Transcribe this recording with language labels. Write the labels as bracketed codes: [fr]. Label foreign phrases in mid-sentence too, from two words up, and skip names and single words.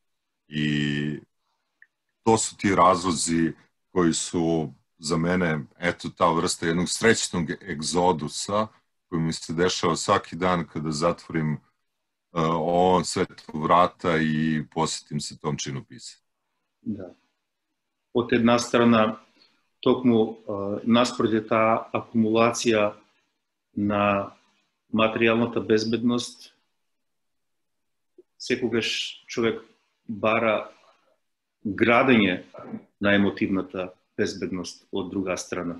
[sr] I to su ti razlozi koji su za mene, eto, ta vrsta jednog srećnog egzodusa koji mi se dešava svaki dan kada zatvorim ovom svetu vrata i posjetim se tom činu pisanja. Da. [mk] Od една страна, токму наспроти таа акумулација на материјалната безбедност, секогаш човек бара градење на емотивната безбедност од друга страна.